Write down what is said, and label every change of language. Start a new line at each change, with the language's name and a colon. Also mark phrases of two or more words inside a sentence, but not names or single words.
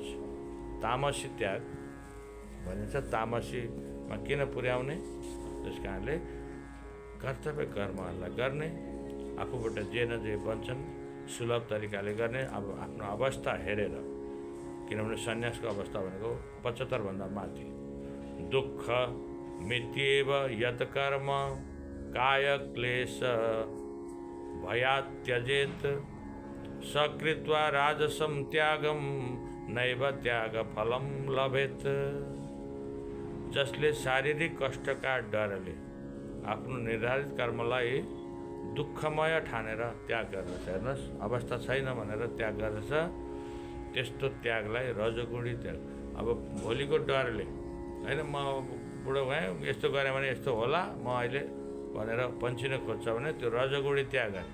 Nepali: तामसी त्याग भनिन्छ। तामसीमा किन पुर्याउने? त्यस कारणले कर्तव्य कर्महरूलाई गर्ने, आफूबाट जे न जे बन्छन् सुलभ तरिकाले गर्ने, अब आफ्नो अवस्था हेरेर, किनभने सन्यासको अवस्था भनेको 75 भन्दा माथि।
Sanskrit: दुःख मित्येव यत कर्म काय क्लेश भयात् त्यजेत सकृत्वा राजसं त्यागम नैव त्याग फलम लभेत।
Nepali: जसले शारीरिक कष्टका डरले आफ्नो निर्धारित कर्मलाई दुःखमय ठानेर त्याग गर्दछ, हेर्नुहोस् अवस्था छैन भनेर त्याग गर्दछ, त्यस्तो त्यागलाई रजोगुणी त्याग। अब भोलिको डरले होइन म बुढो भएँ यस्तो गरेँ भने यस्तो होला म अहिले भनेर पन्छिन खोज्छ भने त्यो रजोगुणी त्याग गरे।